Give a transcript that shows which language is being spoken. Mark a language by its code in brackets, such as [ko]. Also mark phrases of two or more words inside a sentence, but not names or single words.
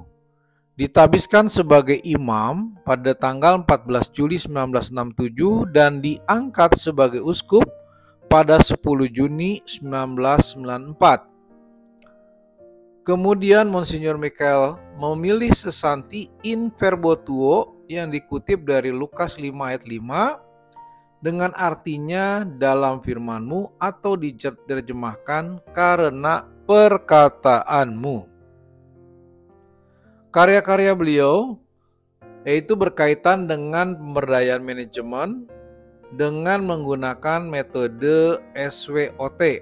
[id] Ditabiskan sebagai imam pada tanggal 14 Juli 1967 dan diangkat sebagai uskup pada 10 Juni 1994. Kemudian Monsinyur Mikhael memilih sesanti [la] in verbo tuo [id] yang dikutip dari Lukas 5 ayat 5 dengan artinya dalam firman-Mu, atau diterjemahkan karena perkataanmu. Karya-karya beliau yaitu berkaitan dengan pemberdayaan manajemen dengan menggunakan metode SWOT